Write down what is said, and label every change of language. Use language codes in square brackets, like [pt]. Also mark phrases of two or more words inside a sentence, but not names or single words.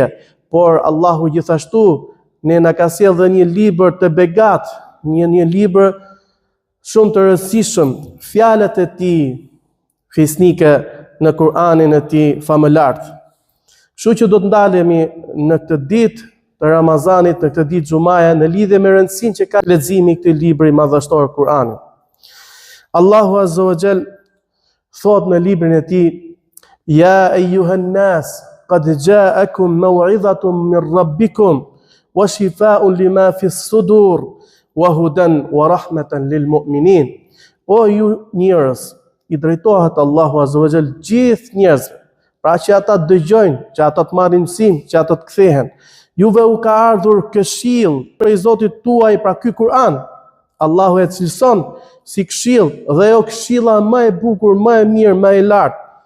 [sq] Por Allahu gjithashtu ne na ka sjellë dhe një libër të begat, një libër shumë të rëndësishëm, fjalët e tij fisnike në Kur'anin e tij famëlart. Kështu që do të ndalemi në këtë ditë të Ramazanit, në këtë ditë xumaje, në lidhje me rëndësinë që ka leximi I këtij libri madhështor Kur'ani. [ar] الله عز وجل [sq] thot në librin e tij: [ar] يا أيها الناس قد جاءتكم موعظة من ربكم وشفاء لما في الصدور وهدى ورحمة للمؤمنين. [sq] O ju njerëz, I drejtohet Allahu [ar] عز وجل [sq] gjithë njerëzve, pra që ata dëgjojnë, që ata të marrin mësim, që ata të kthehen. Juve u ka ardhur këshill prej Zotit tuaj, pra ky Kur'an. Allahu e cilëson si këshill, dhe jo këshilla më e bukur, më e mirë, më e lartë.